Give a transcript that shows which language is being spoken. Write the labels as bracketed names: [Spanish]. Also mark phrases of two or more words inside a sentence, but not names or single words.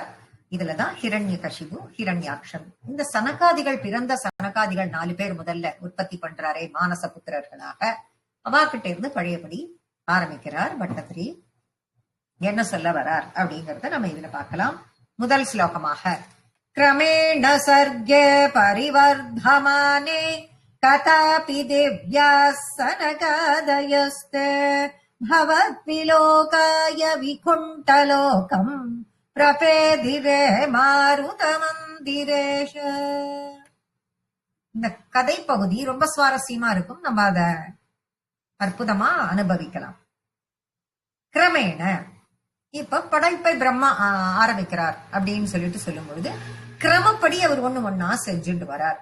[Tamil] இதுலதான் ஹிரண்யகசிபு ஹிரண்யாக்ஷன், இந்த சனகாதிகள் பிறந்த சனகாதிகள் 4 பேர் முதல்ல உற்பத்தி பண்றாரே மானச புத்திரர்களாக, அவாக்கிட்ட இருந்து பழையபடி ஆரம்பிக்கிறார் பட்டத்ரி. என்ன சொல்ல வரார் அப்படிங்கறத நம்ம இதுல பார்க்கலாம். முதல் ஸ்லோகமாக [Sanskrit] क्रमेण सर्गे परिवर्तमाने कदापि दिव्याः सनकादयस्ते भवद्विलोकाय विकुण्ठलोकम् प्रपेदिरे मारुतमन्दिरेश. [Tamil] இந்த கதை பகுதி ரொம்ப சுவாரஸ்யமா இருக்கும். நம்ம அத அற்புதமா அனுபவிக்கலாம். கிரமேண இப்ப படைப்பை பிரம்மா ஆரம்பிக்கிறார் அப்படின்னு சொல்லும் பொழுது கிரமப்படி அவர் ஒண்ணா செஞ்சுட்டு வரார்.